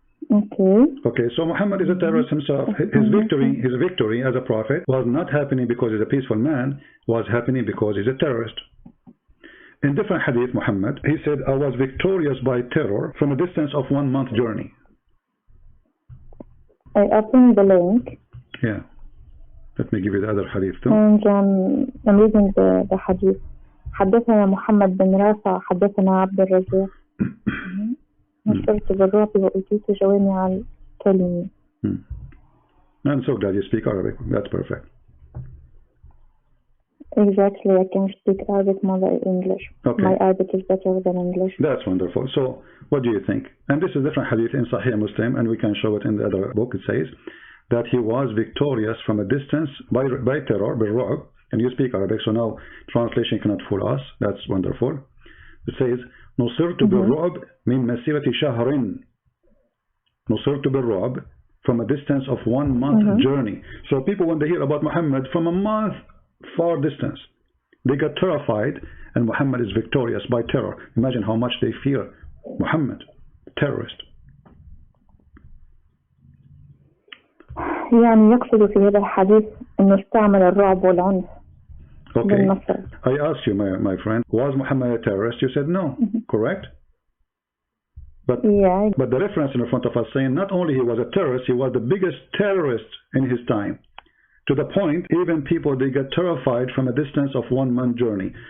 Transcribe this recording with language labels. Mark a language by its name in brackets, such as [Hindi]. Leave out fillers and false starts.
[English] Okay, so Muhammad is a terrorist himself. His victory as a prophet was not happening because he's a peaceful man, was happening because he's a terrorist. In different hadith, Muhammad, he said, I was victorious by terror from a distance of 1 month journey. I opened the link. Yeah. Let me give you the other hadith too. And I'm reading the hadith. [Arabic] حدثنا محمد بن رافع حدثنا عبد الرزاق نصرت بالرعب وأوتيت جوامع الكلم. [English] I'm so glad you speak Arabic. That's perfect. Exactly, I can speak Arabic more than English. Okay. My Arabic is better than English. That's wonderful. So, what do you think? And this is a different hadith in Sahih Muslim, and we can show it in the other book. It says that he was victorious from a distance by terror, بالرعب. And you speak Arabic, so now translation cannot fool us. That's wonderful. It says, [Arabic] نصرت بالرعب من مسيرة شهر. نصرت بالرعب [English] from a distance of 1 month journey. So people, when they hear about Muhammad from a month far distance, they get terrified, and Muhammad is victorious by terror. Imagine how much they fear Muhammad, terrorist. [Arabic] يعني يقصد في هذا الحديث أنه استعمل الرعب والعنف. [English] Okay, I asked you, my friend, was Muhammad a terrorist? You said no, correct? But the reference in front of us saying not only he was a terrorist, he was the biggest terrorist in his time. To the point, even people, they get terrified from a distance of 1 month journey.